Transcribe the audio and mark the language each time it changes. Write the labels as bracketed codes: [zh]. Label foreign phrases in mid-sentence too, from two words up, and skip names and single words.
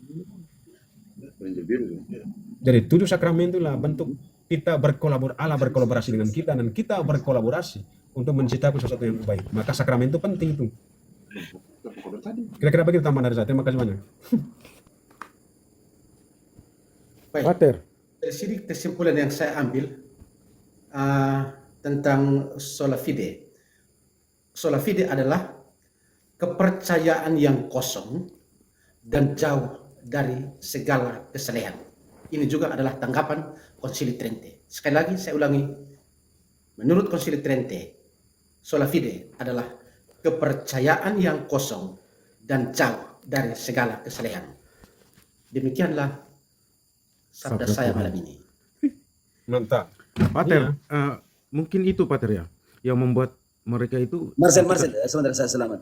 [id] Jadi 7 sakramen itulah bentuk kita Allah berkolaborasi dengan kita dan kita berkolaborasi untuk menciptakan sesuatu yang baik. Maka sakramen itu penting itu. Kira-kira begitu tambahan dari saya. Terima kasih banyak. Baik. Pater. Dari sini kesimpulan yang saya ambil tentang [la] sola fide. Sola fide [id] adalah kepercayaan yang kosong dan jauh dari segala kesalehan. Ini juga adalah tanggapan Konsili Trente. Sekali lagi saya ulangi, menurut Konsili Trente, [la] sola fide [id] adalah kepercayaan yang kosong dan jauh dari segala kesalehan. Demikianlah sabda saya malam ini. Mantap. Pater, mungkin itu Pater ya, yang membuat mereka itu. Marcel, sebentar saya selamat.